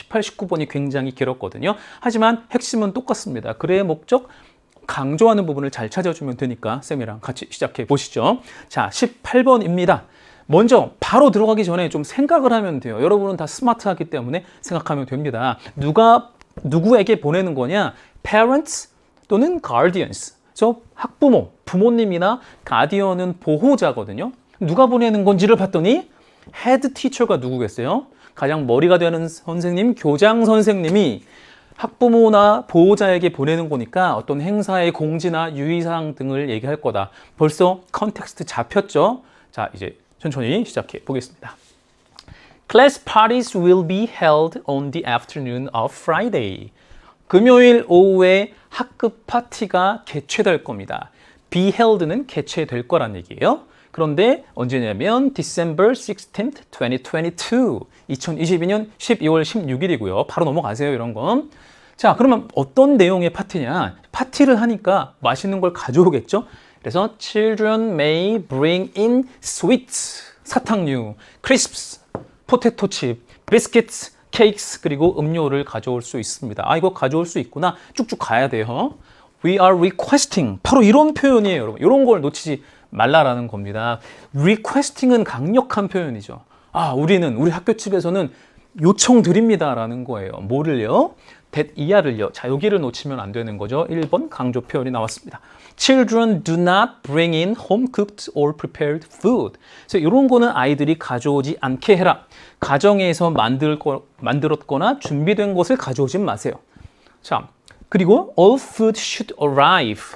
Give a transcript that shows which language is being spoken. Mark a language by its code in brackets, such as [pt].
[ko] 18, 19번이 굉장히 길었거든요. 하지만 핵심은 똑같습니다. 글의 목적, 강조하는 부분을 잘 찾아주면 되니까 쌤이랑 같이 시작해 보시죠. 자, 18번입니다. 먼저 바로 들어가기 전에 좀 생각을 하면 돼요. 여러분은 다 스마트하기 때문에 생각하면 됩니다. 누구에게 보내는 거냐? [en] Parents 또는 Guardians. [ko] 학부모, 부모님이나 가디언은 보호자거든요. 누가 보내는 건지를 봤더니 헤드 티처가 누구겠어요? 가장 머리가 되는 선생님, 교장 선생님이 학부모나 보호자에게 보내는 거니까 어떤 행사의 공지나 유의사항 등을 얘기할 거다. 벌써 컨텍스트 잡혔죠? 자, 이제 천천히 시작해 보겠습니다. [en] Class parties will be held on the afternoon of Friday. [ko] 금요일 오후에 학급 파티가 개최될 겁니다. be held는 개최될 거란 얘기예요. 그런데 언제냐면 [en] December 16th, 2022. [ko] 2022년 12월 16일이고요. 바로 넘어가세요, 이런 건. 자, 그러면 어떤 내용의 파티냐? 파티를 하니까 맛있는 걸 가져오겠죠? 그래서 [en] children may bring in sweets, [ko] 사탕류, crisps, 포테토 칩, biscuits, cakes, 그리고 음료를 가져올 수 있습니다. 이거 가져올 수 있구나. 쭉쭉 가야 돼요. [en] We are requesting. [ko] 바로 이런 표현이에요, 여러분. 이런 걸 놓치지 말라라는 겁니다. requesting은 강력한 표현이죠. 우리 학교 측에서는 요청드립니다라는 거예요. 뭐를요? that 이하를요. 자, 여기를 놓치면 안 되는 거죠. 1번 강조 표현이 나왔습니다. [en] Children do not bring in home-cooked or prepared food. [ko] 그래서 이런 거는 아이들이 가져오지 않게 해라. 가정에서 만들었거나 준비된 것을 가져오지 마세요. 자, 그리고 [en] all food should arrive.